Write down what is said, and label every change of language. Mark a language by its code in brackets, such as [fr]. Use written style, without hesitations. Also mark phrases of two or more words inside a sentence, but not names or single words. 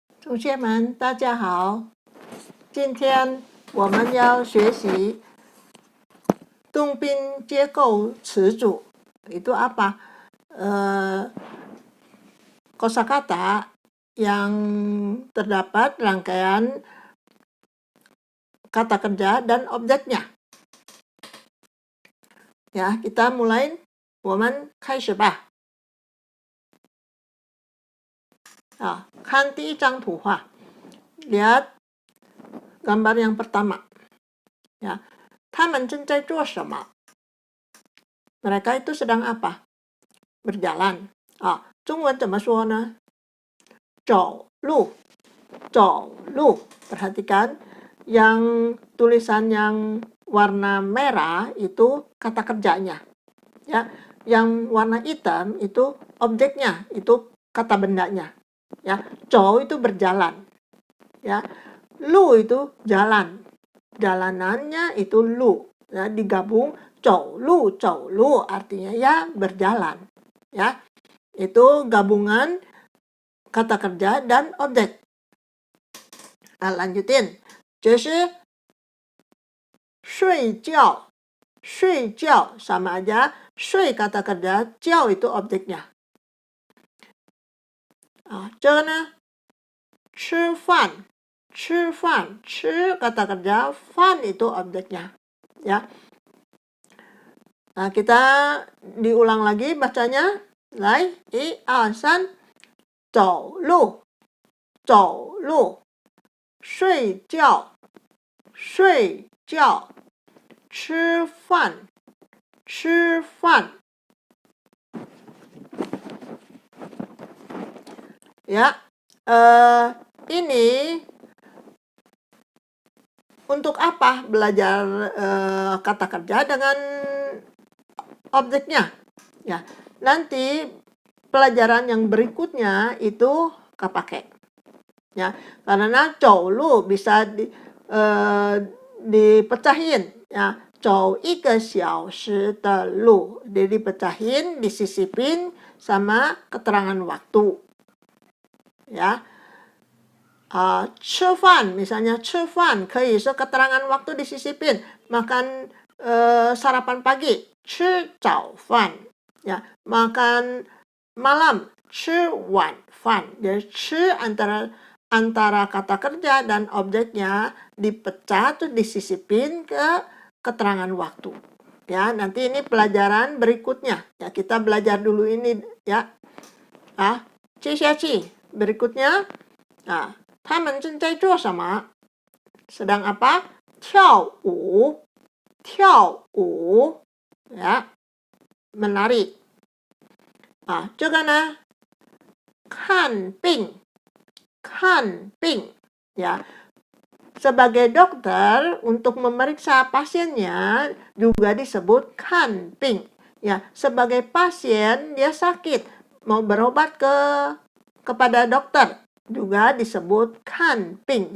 [zh] 同学们，大家好。今天我们要学习动宾结构词组。 [id] Itu apa? Kosakata yang terdapat rangkaian kata kerja dan objeknya. Ya, kita mulai. [zh] 我们开始吧。看第一张图画。 [id] Lihat gambar yang pertama. Ya, [zh] 他们正在做什么? [id] Mereka itu sedang apa? Berjalan. [zh] 中文怎么说呢？ [id] 走路。Perhatikan yang tulisan yang warna merah itu kata kerjanya. Ya, yang warna hitam itu objeknya, itu kata bendanya. Ya, zhou itu berjalan. Ya, lu itu jalan. Jalanannya itu lu. Ya, digabung [zh] 走路 [id] artinya ya berjalan. Ya, itu gabungan kata kerja dan objek. Lanjutin. [zh] 这是睡觉 [id] sama aja. 睡 kata kerja, 觉 itu objeknya. [zh] 这个呢 吃饭 吃 [id] kata kerja, 饭 itu objeknya. Ya. Kita diulang lagi bacanya. [zh] 来1 2 3走路睡觉吃饭 [id] Ya, ini untuk apa belajar kata kerja dengan objeknya? Ya, nanti pelajaran yang berikutnya itu kepake. Ya, karena [zh] 走路 [id] bisa dipecahin. Ya, [zh] 走1个小时的路. [id] Jadi dipecahin, disisipin sama keterangan waktu. Ya. 吃饭 misalnya [zh] 吃饭 可以是 [id] keterangan waktu disisipin. Makan sarapan pagi, [zh] 吃早饭. [id] Ya, makan malam, [zh] 吃晚饭. [id] Jadi 吃 antara kata kerja dan objeknya dipecah terus disisipin ke keterangan waktu. Ya, nanti ini pelajaran berikutnya. Ya, kita belajar dulu ini ya. 接下去 berikutnya. [zh] 他们正在做什么? [id] Sedang apa? 跳舞 ya, menari. [zh] 这个呢 看病 ya. [id] Sebagai dokter untuk memeriksa pasiennya juga disebut 看病. Ya, sebagai pasien dia sakit mau berobat kepada dokter juga disebut 看病.